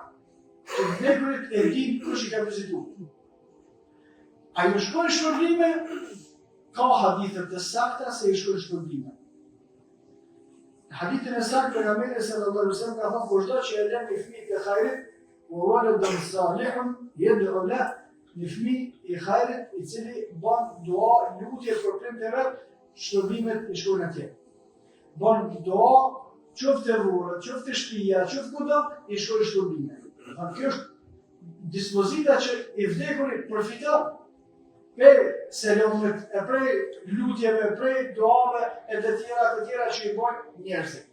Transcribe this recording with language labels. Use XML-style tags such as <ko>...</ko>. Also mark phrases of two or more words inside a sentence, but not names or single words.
<sq>Të vdekurit e din kush i ka vizituar. A ju shkojnë shpërblime? Ka hadithe të sakta se i shkojnë shpërblime. Në hadithin e saktë pejgamberi</sq> <ar>صلى الله عليه وسلم</ar> <sq>ka thënë kushdo që e lën një fëmijë të hajrit,</sq> <ar>وولد صالح يدعو له</ar> <sq>një fëmijë i hajrit i cili bën dua, lutje për prindërit e vet, shpërblimet i shkojnë atje. Bën dua, qoftë rrugë, qoftë shtëpia, qoftë kudo, i shkojnë shpërblimet. Kjo është dispozita që i vdekurit përfiton prej selamit, e prej lutjeve, prej duave e të tjera që i bojnë njerëzit.</sq>